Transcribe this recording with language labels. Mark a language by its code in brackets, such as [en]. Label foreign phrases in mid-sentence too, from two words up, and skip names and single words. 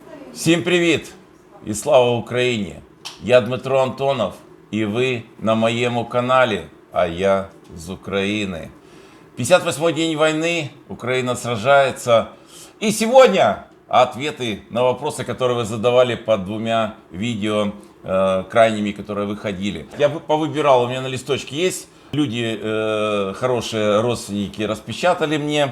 [uk] Всім привіт і слава Україні! Я Дмитро Антонов, і ви на моєму каналі, а я з України. [ru] 58-й день войны, Украина сражается. И сегодня ответы на вопросы, которые вы задавали под двумя видео крайними, которые выходили. Я повыбирал, у меня на листочке есть. Люди, хорошие родственники, распечатали мне.